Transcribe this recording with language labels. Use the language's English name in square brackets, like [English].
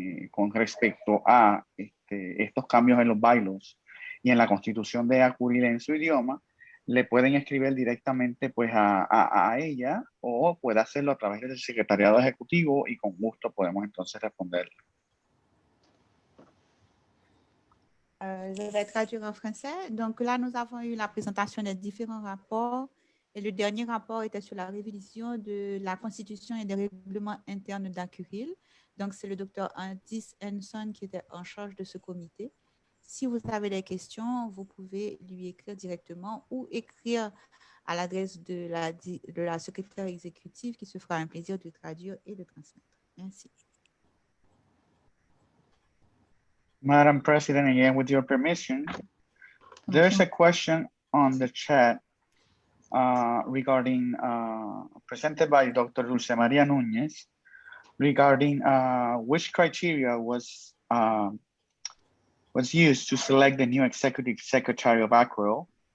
[Spanish] con respecto a estos cambios en los bylaws y en la constitución de ACURIL en su idioma, le pueden escribir directamente pues a ella o puede hacerlo a través del secretariado ejecutivo y con gusto podemos entonces responderle. [French] Je vais traduire en français. Donc là, nous avons eu la présentation des différents rapports. Et le dernier rapport était sur la révision de la Constitution et des règlements internes d'ACURIL. Donc, c'est le docteur Andis Henson qui était en charge de ce comité. Si vous avez des questions, vous pouvez lui écrire directement ou écrire à l'adresse de la secrétaire exécutive qui se fera un plaisir de traduire et de transmettre. Merci. [English] Madam President, again, with your permission, there's a question on the chat regarding, presented by Dr. Dulce Maria Núñez, regarding which criteria was used to select the new executive secretary of ACURIL.